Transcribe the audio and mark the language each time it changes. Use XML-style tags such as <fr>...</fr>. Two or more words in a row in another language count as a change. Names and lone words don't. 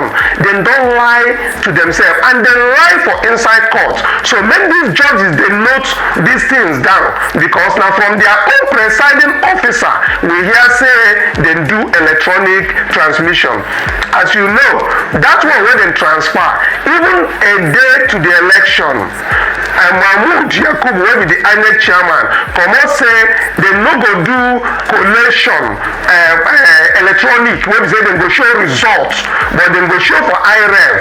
<pcm>Then don't lie to themselves and they lie for inside court. So make these judges they note these things down, because now from their own presiding officer we hear say they do electronic transmission. As you know, that one where they dem transfer even a day to the election. Mahmood Yakubu wey be the INEC chairman comot say dem no go do collation electronic wey be say dem go show result but dem go show for IREF.</pcm>